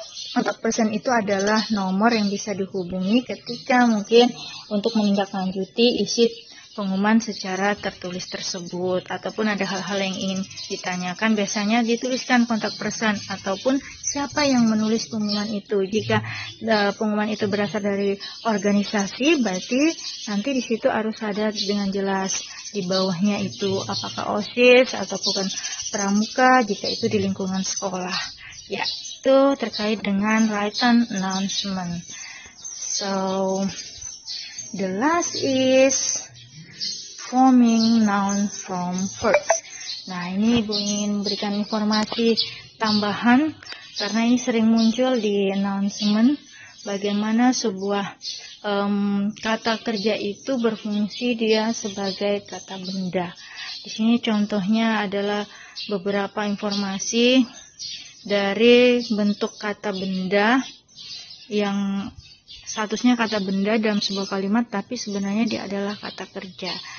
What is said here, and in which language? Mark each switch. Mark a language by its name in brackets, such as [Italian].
[Indonesian] Kontak person itu adalah nomor yang bisa dihubungi ketika mungkin untuk menindaklanjuti isi pengumuman secara tertulis tersebut, ataupun ada hal-hal yang ingin ditanyakan, biasanya dituliskan kontak person ataupun siapa yang menulis pengumuman itu. Jika pengumuman itu berasal dari organisasi, berarti nanti di situ harus ada dengan jelas di bawahnya itu apakah OSIS atau bukan pramuka jika itu di lingkungan sekolah. Ya, itu terkait dengan written announcement. [English] So, the last is forming noun from verbs. [Indonesian] Nah, ini Ibu ingin berikan informasi tambahan karena ini sering muncul di announcement bagaimana sebuah kata kerja itu berfungsi dia sebagai kata benda. Di sini contohnya adalah beberapa informasi dari bentuk kata benda yang statusnya kata benda dalam sebuah kalimat tapi sebenarnya dia adalah kata kerja.